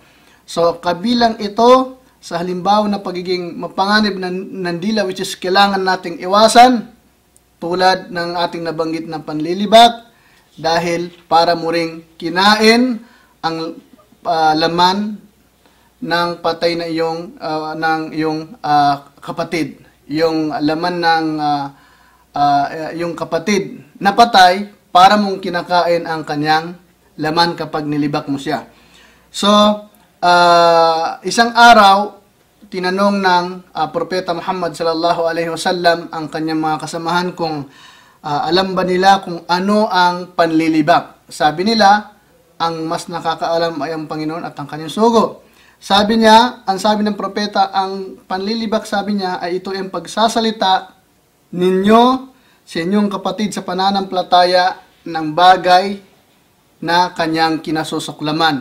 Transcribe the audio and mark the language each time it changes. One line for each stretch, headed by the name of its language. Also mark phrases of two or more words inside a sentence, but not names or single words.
Filipino: So kabilang ito sa halimbawa na pagiging mapanganib ng dila,
English: which is
Filipino: kailangan nating iwasan, tulad ng ating nabanggit na panlilibak, dahil para mo ring kinain ang laman ng patay na iyong kapatid, yung laman ng yung kapatid na patay, para mong kinakain ang kanyang laman kapag nilibak mo siya. So isang araw tinanong ng propeta Muhammad
Arabic: صلى الله عليه وسلم
Filipino: ang kanyang mga kasamahan kung alam ba nila kung ano ang panlilibak. Sabi nila, ang mas nakakaalam ay ang Panginoon at ang kanyang sugo. Sabi niya, ang sabi ng propeta, ang panlilibak, sabi niya, ay ito ang pagsasalita ninyo sa inyong kapatid sa pananampalataya ng bagay na kanyang kinasusuklaman.